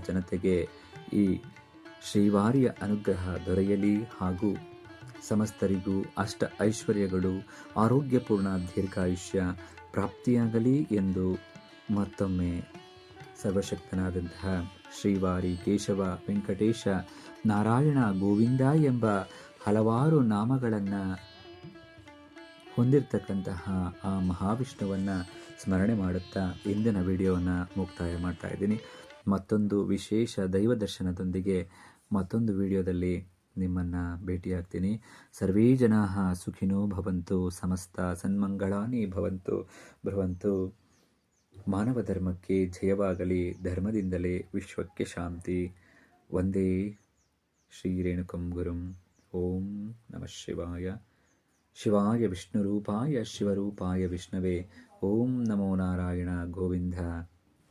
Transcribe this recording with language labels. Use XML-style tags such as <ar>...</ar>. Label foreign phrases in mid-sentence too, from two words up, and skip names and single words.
<kn>ಜನತೆಗೆ ಈ ಶ್ರೀವಾರಿಯ ಅನುಗ್ರಹ ದೊರೆಯಲಿ ಹಾಗೂ ಸಮಸ್ತರಿಗೂ ಅಷ್ಟ ಐಶ್ವರ್ಯಗಳು, ಆರೋಗ್ಯಪೂರ್ಣ ದೀರ್ಘಾಯುಷ್ಯ ಪ್ರಾಪ್ತಿಯಾಗಲಿ ಎಂದು ಮತ್ತೊಮ್ಮೆ ಸರ್ವಶಕ್ತನಾದಂತಹ ಶ್ರೀವಾರಿ ಕೇಶವ, ವೆಂಕಟೇಶ, ನಾರಾಯಣ, ಗೋವಿಂದ ಎಂಬ ಹಲವಾರು ನಾಮಗಳನ್ನು ಹೊಂದಿರತಕ್ಕಂತಹ ಆ ಮಹಾವಿಷ್ಣುವನ್ನು ಸ್ಮರಣೆ ಮಾಡುತ್ತಾ ಇಂದಿನ ವಿಡಿಯೋವನ್ನು ಮುಕ್ತಾಯ ಮಾಡ್ತಾ ಇದ್ದೀನಿ. ಮತ್ತೊಂದು ವಿಶೇಷ ದೈವ ದರ್ಶನದೊಂದಿಗೆ ಮತ್ತೊಂದು ವಿಡಿಯೋದಲ್ಲಿ ನಿಮ್ಮನ್ನು ಭೇಟಿಯಾಗ್ತೀನಿ.</kn> <sa>ಸರ್ವೇ ಜನಾಃ ಸುಖಿನೋ ಭವಂತು, ಸಮಸ್ತ ಸನ್ಮಂಗಳಾನಿ ಭವಂತು.</sa> <kn>ಮಾನವ ಧರ್ಮಕ್ಕೆ ಜಯವಾಗಲಿ, ಧರ್ಮದಿಂದಲೇ ವಿಶ್ವಕ್ಕೆ ಶಾಂತಿ.</kn> <sa>ವಂದೇ ಶ್ರೀ ರೇಣುಕಂ ಗುರುಂ. ಓಂ ನಮಃ ಶಿವಾಯ. ಶಿವಾಯ ವಿಷ್ಣುರೂಪಾಯ ಶಿವರೂಪಾಯ ವಿಷ್ಣವೇ. ಓಂ ನಮೋ ನಾರಾಯಣ. ಗೋವಿಂದ.</sa>